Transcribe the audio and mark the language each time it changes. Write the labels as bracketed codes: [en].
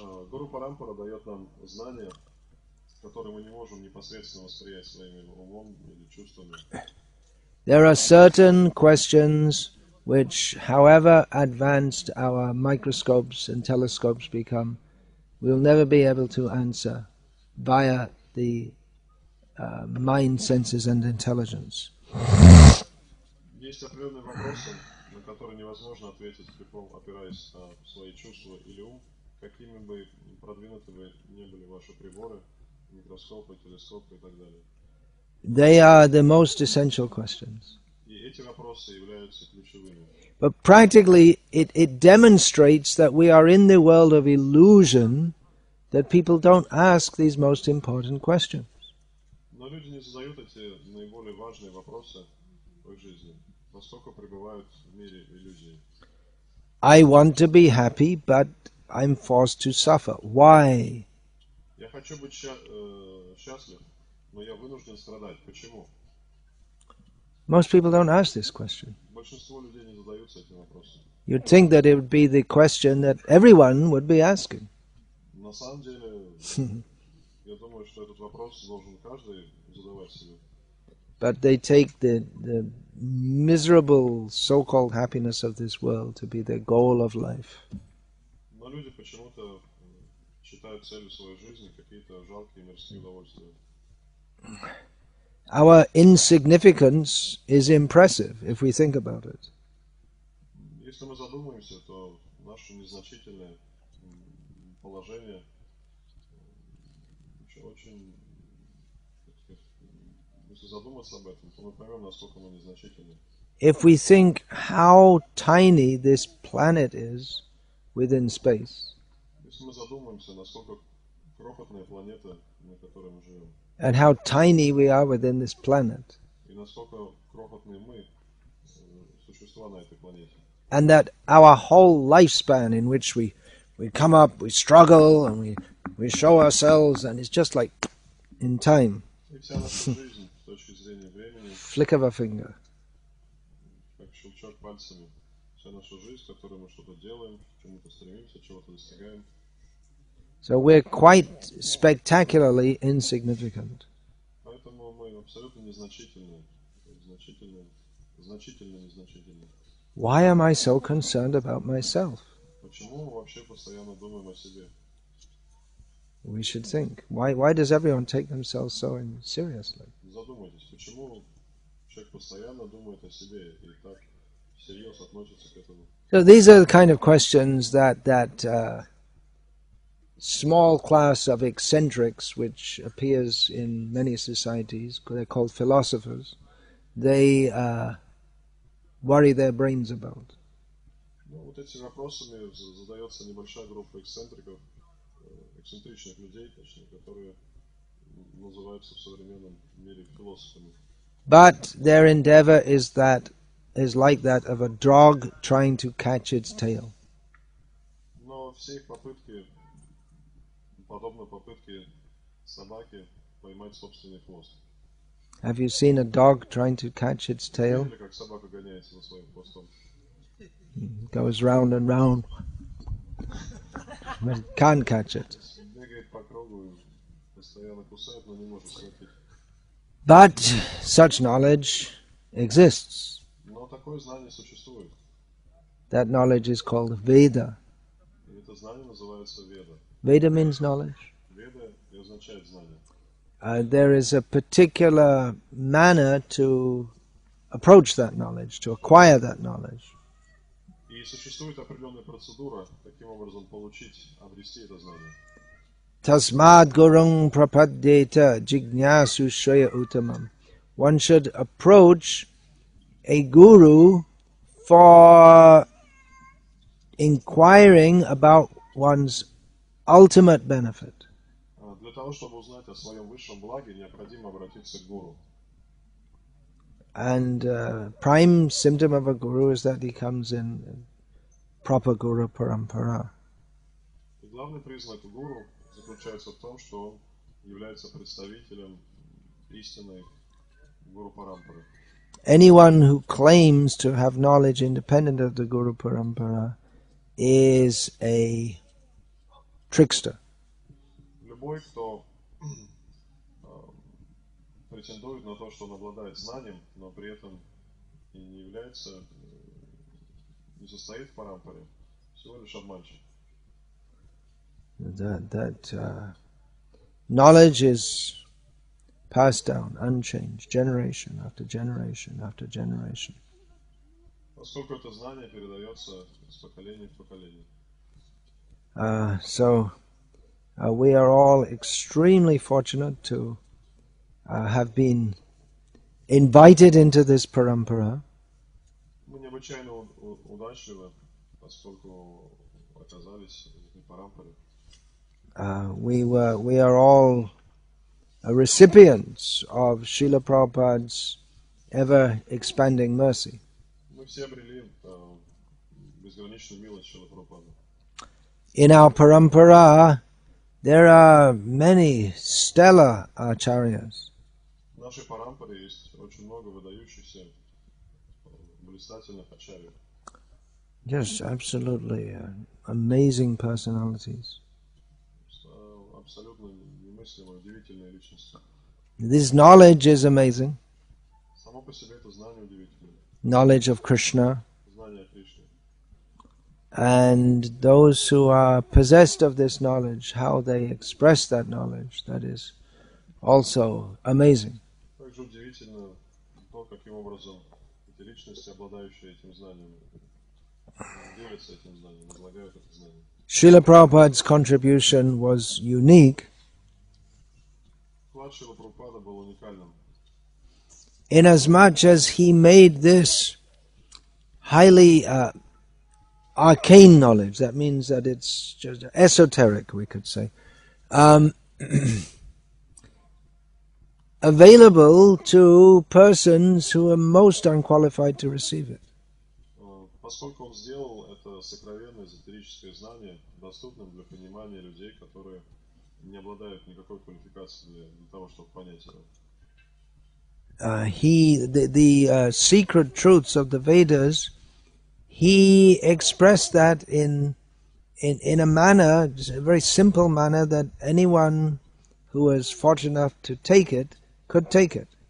[ru] Гуру Парампара дает нам знания, которые мы не можем непосредственно восприять своим умом или чувствами. [en] There are certain questions which, however advanced our microscopes and telescopes become, we'll never be able to answer via the mind, senses and intelligence. [ru] Есть определенные вопросы, на которые невозможно ответить, опираясь на свои чувства или ум, какими бы продвинутыми не были ваши приборы, микроскопы, телескопы и так далее. [en] They are the most essential questions. [ru] И эти вопросы являются ключевыми. [en] But practically it demonstrates that we are in the world of illusion, that people don't ask these most important questions. [ru] Но люди не задают эти наиболее важные вопросы в их жизни, поскольку пребывают в мире иллюзий. [en] I want to be happy, but I'm forced to suffer. Why? [ru] Я хочу быть счастлив, но я вынужден страдать. Почему? [en] Most people don't ask this question. [ru] Большинство людей не задаются этим вопросом. [en] You'd think that it would be the question that everyone would be asking. [ru] На самом деле, я думаю, что этот вопрос должен каждый задавать себе. [en] But they take the miserable so-called happiness of this world to be their goal of life. [ru] Но люди почему-то считают целью своей жизни какие-то жалкие мирские удовольствия. [en] Our insignificance is impressive if we think about it. [ru] Если мы задумаемся, то наше незначительное положение очень, если задуматься об этом, то мы поймем, насколько мы незначительны. [en] If we think how tiny this planet is within space, [ru] Если мы задумаемся, насколько крохотная планета, на которой мы живем, [en] and how tiny we are within this planet, [ru] и насколько крохотные мы, существа на этой планете, [en] and that our whole lifespan in which we come up, we struggle, and we show ourselves, and it's just like in time, [ru] и вся наша жизнь с точки зрения времени, [en] flick of a finger. [ru] как щелчок пальцами, вся наша жизнь, в которой мы что-то делаем, к чему-то стремимся, чего-то достигаем. [en] So we're quite spectacularly insignificant. [ru] Поэтому мы абсолютно незначительны, значительно незначительны. [en] Why am I so concerned about myself? [ru] Почему мы вообще постоянно думаем о себе? [en] We should think. Why does everyone take themselves so seriously? [ru] Задумайтесь, почему человек постоянно думает о себе и так всерьез относится к этому? [en] So these are the kind of questions that small class of eccentrics which appears in many societies, they're called philosophers, they worry their brains about. [ru] Ну, вот этими вопросами задается небольшая группа эксцентриков, эксцентричных людей, точнее, которые называются в современном мире философами. [en] But their endeavor is like that of a dog trying to catch its tail. [ru] Но все их попытки подобны попытке собаки поймать собственный хвост. [en] Have you seen a dog trying to catch its tail? [ru] Видели, как собака гоняется за своим хвостом? [en] It goes round and round, but can't catch it. [ru] Бегает по кругу, постоянно кусает, но не может схватить. [en] But such knowledge exists. [ru] Но такое знание существует. [en] That knowledge is called Veda. [ru] И это знание называется Веда. [en] Veda means knowledge. [ru] Веда и означает знание. [en] There is a particular manner to approach that knowledge, to acquire that knowledge. [ru] И существует определенная процедура, каким образом получить, обрести это знание. [sa] Tasmad gurung prapadyeta jignasu shreya uttamam. [en] One should approach a guru for inquiring about one's ultimate benefit. [ru] Для того, чтобы узнать о своем высшем благе, необходимо обратиться к гуру. [en] And prime symptom of a guru is that he comes in proper guru parampara. [ru] И главный признак гуру заключается в том, что он является представителем истинной гуру парампары. [en] Anyone who claims to have knowledge independent of the guru parampara is a trickster. [ru] Любой, кто претендует на то, что он обладает знанием, но при этом и не является, не состоит в парампаре, всего лишь обманщик. [en] That knowledge is passed down, unchanged, generation after generation after generation. [ru] Поскольку это знание передается из поколения в поколение. [en] So we are all extremely fortunate to have been invited into this parampara. [ru] Мы необычайно удачливы, поскольку оказались в этой парампаре. [en] We are all recipients of Srila Prabhupada's ever expanding mercy. [ru] Мы все обрели безграничную милость Шрила Прабхупады. [en] In our parampara, there are many stellar acharyas. [ru] В нашей парампаре есть очень много выдающихся, блистательных ачарьев. [en] Just absolutely amazing personalities. [ru] Абсолютно немыслимые, удивительные личности. [en] This knowledge is amazing. [ru] Само по себе это знание удивительное. [en] Knowledge of Krishna. [ru] Знание о Кришне. [en] And those who are possessed of this knowledge, how they express that knowledge, that is also amazing. [ru] Также удивительно то, каким образом эти личности, обладающие этим знанием, делятся этим знанием, излагают это знание. [en] Srila Prabhupada's contribution was unique [ru] Вклад Шрила Прабхупады был уникальным. [en] inasmuch as he made this highly arcane knowledge. That means that it's just esoteric, we could say, available to persons who are most unqualified to receive it. [ru] Поскольку он сделал это сокровенное эзотерическое знание доступным для понимания людей, которые не обладают никакой квалификацией для того, чтобы понять его. [en] The secret truths of the Vedas, he expressed that in a manner, a very simple manner, that anyone who was fortunate enough to take it could take it.